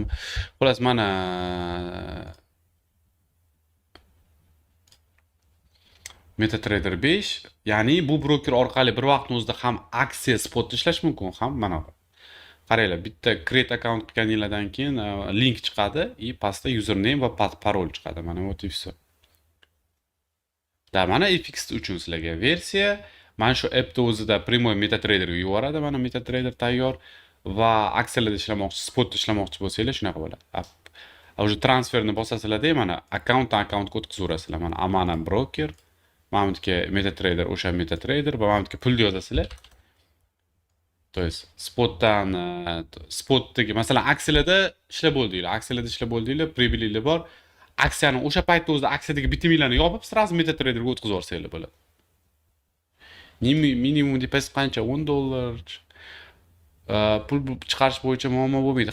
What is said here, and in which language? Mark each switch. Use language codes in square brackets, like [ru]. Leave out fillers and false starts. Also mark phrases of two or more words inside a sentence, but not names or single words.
[uz] Xullas, mana MetaTrader 5, ya'ni bu broker orqali bir vaqtning o'zida ham aksiya spot ishlash mumkin ham mana. Qaranglar, bitta [en] create account [uz] qilganingizdan keyin link chiqadi, pastda username va parol chiqadi. [ru] Mana вот и все. [uz] Da mana FX uchun sizlarga versiya, mana shu appda o'zida primoy MetaTraderga yuboradi. Mana MetaTrader tayyor va aksiyalarda ishlamoqchi, spotda ishlamoqchi bo'lsanglar shunaqa bo'ladi. Уже transferni bosasizlarda mana accountdan accountga o'tkazaverasizlar. Mana Amana broker, mana bunga MetaTrader, o'sha MetaTrader va mana bunga pul yozasizlar. [ru] То есть [uz] spotdan spotdagi masalan aksiyalarda ishlab bo'ldinglar. Aksiyalarda ishlab bo'ldinglar, pribillinglar bor. Aksiyani o'sha paytda o'zida aksiyadagi bitiminglarni yopib, sразу MetaTrader'ga o'tkazib yuborsanglar bo'ladi. [en] Minimum deposit [uz] qancha? $10. Pul chiqarish bo'yicha muammo bo'lmaydi.